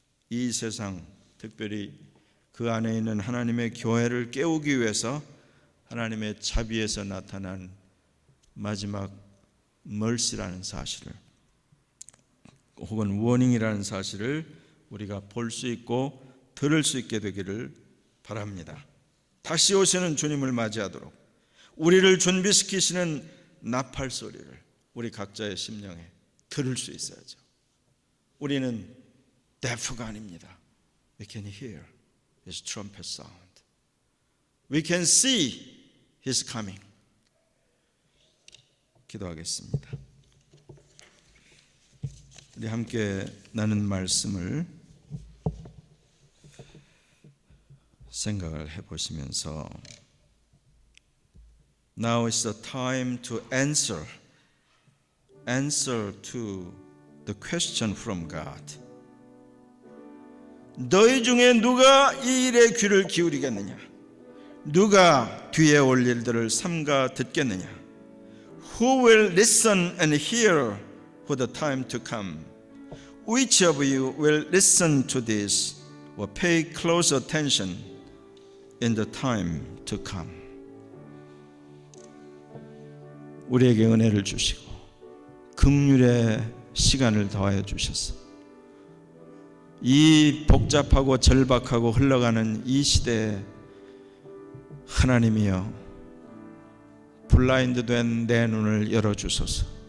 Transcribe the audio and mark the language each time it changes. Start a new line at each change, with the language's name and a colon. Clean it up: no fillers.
Korean: 이 세상, 특별히 그 안에 있는 하나님의 교회를 깨우기 위해서 하나님의 자비에서 나타난 마지막 mercy라는 사실을, 혹은 warning이라는 사실을 우리가 볼 수 있고 들을 수 있게 되기를 바랍니다. 다시 오시는 주님을 맞이하도록 우리를 준비시키시는 나팔 소리를 우리 각자의 심령에 들을 수 있어야죠. 우리는 deaf가 아닙니다.
English: We can hear His trumpet sound. We can see His coming.
Korean: 기도하겠습니다. 우리 함께 나눈 말씀을 생각을 해보시면서
English: Now is the time to answer to the question from God.
Korean: 너희 중에 누가 이 일에 귀를 기울이겠느냐? 누가 뒤에 올 일들을 삼가 듣겠느냐?
English: Who will listen and hear for the time to come? Which of you will listen to this or pay close attention in the time to come?
Korean: 우리에게 은혜를 주시고 긍휼의 시간을 더하여 주셔서 이 복잡하고 절박하고 흘러가는 이 시대에 하나님이여 블라인드된 내 눈을 열어주소서.